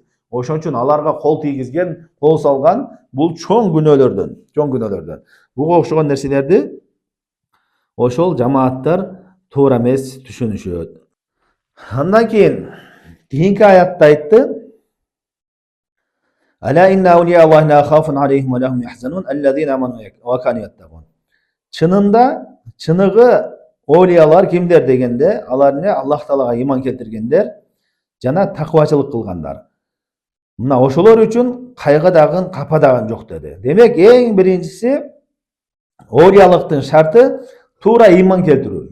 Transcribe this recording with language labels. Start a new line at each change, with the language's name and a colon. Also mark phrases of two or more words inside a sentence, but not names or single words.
Kyrgyz: Ошон үчүн аларга кол тийгизген, кол салган бул чоң күнөөлөрдөн. Буга окшогон нерселерди ошол жамааттар туура эмес түшүнүшөт. Андан кийин кийинки аятта айтты:
Arabic: "ألا إن أولياء الله لا خوف عليهم ولا هم يحزنون الذين آمنوا وكانوا يتقون."
Kyrgyz: Чынында чыныгы олиялар кимдер дегенде, алар эмне? Аллах Таалага иман келтиргендер жана таквачылык кылгандар. Мына ошолор үчүн кайгы дагы, капа дагы жок деди. Демек, эң биринчиси олиялыктын шарты туура иман келтирүү.